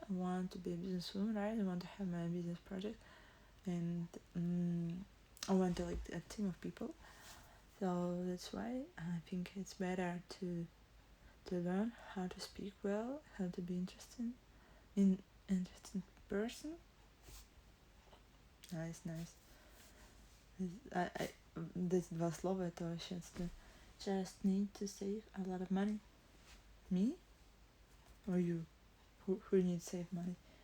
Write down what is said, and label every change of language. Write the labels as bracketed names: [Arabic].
[English] I want to be a businesswoman, right? I want to have my business project, and I want to like a team of people. So that's why I think it's better to learn how to speak well, how to be interesting person. Nice. This [Russian] два слова это вообще отстой. [English] Just need to save a lot of money. Me or you? Who needs to save money?